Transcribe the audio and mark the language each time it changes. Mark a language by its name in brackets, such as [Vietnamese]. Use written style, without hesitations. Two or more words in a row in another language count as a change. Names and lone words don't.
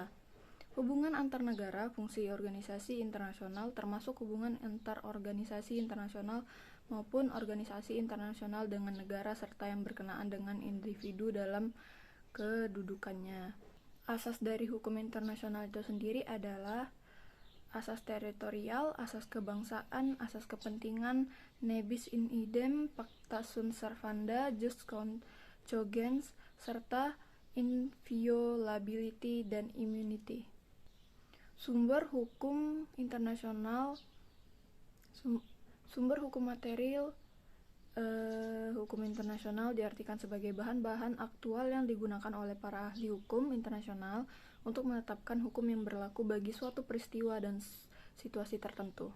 [Indonesian] Hubungan antar negara, fungsi organisasi internasional, termasuk hubungan antar organisasi internasional maupun organisasi internasional dengan negara, serta yang berkenaan dengan individu dalam kedudukannya. Asas dari hukum internasional itu sendiri adalah asas teritorial, asas kebangsaan, asas kepentingan, [Latin] ne bis in idem, pacta sunt servanda, jus cogens, [Indonesian] serta inviolability dan immunity. Sumber hukum internasional, sumber hukum material hukum internasional diartikan sebagai bahan-bahan aktual yang digunakan oleh para ahli hukum internasional untuk menetapkan hukum yang berlaku bagi suatu peristiwa dan situasi tertentu.